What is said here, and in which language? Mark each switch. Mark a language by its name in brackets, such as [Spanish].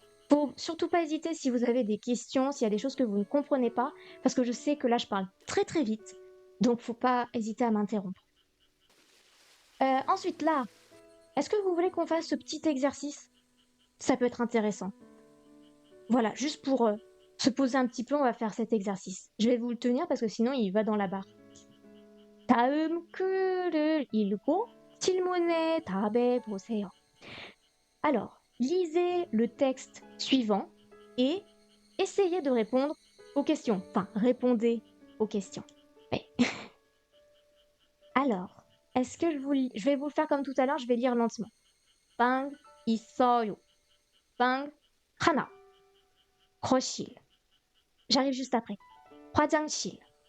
[French] Faut surtout pas hésiter si vous avez des questions, s'il y a des choses que vous ne comprenez pas, parce que je sais que là, je parle très très vite, donc faut pas hésiter à m'interrompre. Ensuite, là, est-ce que vous voulez qu'on fasse ce petit exercice? Ça peut être intéressant. Voilà, juste pour se poser un petit peu, on va faire cet exercice. Je vais vous le tenir parce que sinon, il va dans la barre. [Korean] 다음 글을 읽고 질문에 답해 보세요. [French] Alors, lisez le texte suivant et essayez de répondre aux questions. Enfin, répondez aux questions. Ouais. Alors, est-ce que je vais vous le faire comme tout à l'heure, je vais lire lentement. [Korean] 빵 있어요. 빵 하나. 거실. [French] J'arrive juste après. [Korean] 화장실.